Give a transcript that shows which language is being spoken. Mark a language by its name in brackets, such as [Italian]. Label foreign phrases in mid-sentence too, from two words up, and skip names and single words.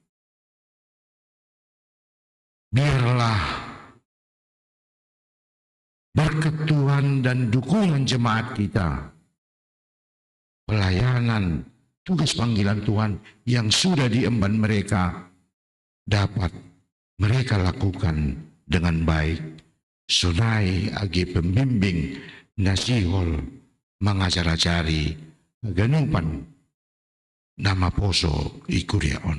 [Indonesian] Biarlah berkat Tuhan dan dukungan jemaat kita, pelayanan, tugas panggilan Tuhan yang sudah diemban mereka dapat mereka lakukan dengan baik. [Batak Simalungun] Sunai agi pembimbing nasihol mengajar-ajari ganupan Namaposo ikuriaon.